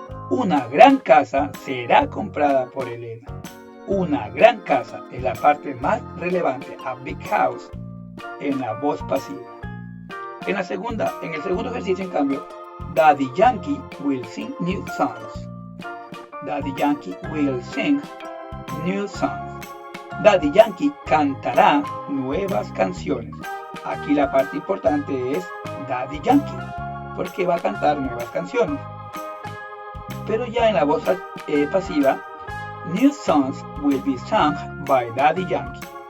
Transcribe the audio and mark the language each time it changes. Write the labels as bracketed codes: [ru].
[es] Una gran casa será comprada por Elena. Una gran casa es la parte más relevante, [en] a big house, [es] en la voz pasiva. En el segundo ejercicio, en cambio, Daddy Yankee [en] will sing new songs. Daddy Yankee will sing new songs. [es] Daddy Yankee cantará nuevas canciones. Aquí la parte importante es Daddy Yankee, porque va a cantar nuevas canciones. Pero ya en la voz pasiva, [en] new songs will be sung by Daddy Yankee.